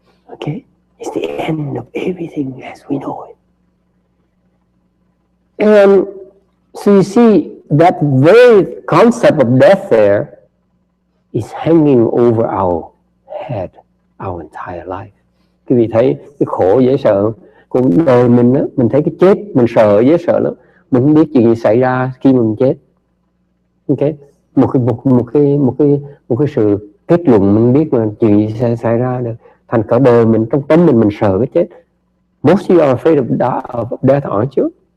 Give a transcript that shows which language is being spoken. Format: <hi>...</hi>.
<en>Okay? It's the end of everything as we know it. And so you see, that very concept of death there is hanging over our head our entire life.</en> <vi>Quý vị thấy cái khổ dễ sợ. Cuộc đời mình á, mình thấy cái chết, mình sợ dễ sợ lắm. Mình không biết chuyện gì xảy ra khi mình chết. Okay? Một cái sự kết luận mình biết mà chuyện gì sẽ xảy ra được. Thành cả đời mình trong tâm mình sợ cái chết.</vi> <en>Most of you are afraid of death, aren't you?</en>